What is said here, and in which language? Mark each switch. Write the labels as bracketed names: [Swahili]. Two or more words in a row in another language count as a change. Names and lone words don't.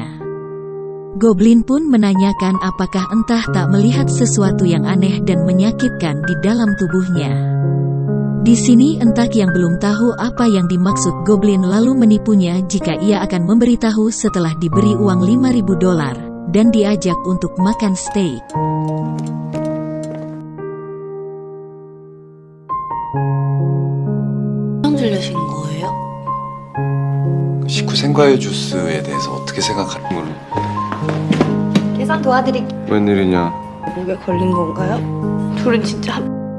[Indonesian] Goblin pun menanyakan apakah Entah tak melihat sesuatu yang aneh dan menyakitkan di dalam tubuhnya. Di sini Entah yang belum tahu apa yang dimaksud Goblin lalu menipunya jika ia akan memberitahu setelah diberi uang $5.000 dan diajak untuk makan steak. [Korean] 들려신 거예요? 식후 생과일 주스에 대해서 어떻게 생각하는 걸로? 계산 도와드릴게요. 웬일이냐? 목에 걸린 건가요? 둘은 진짜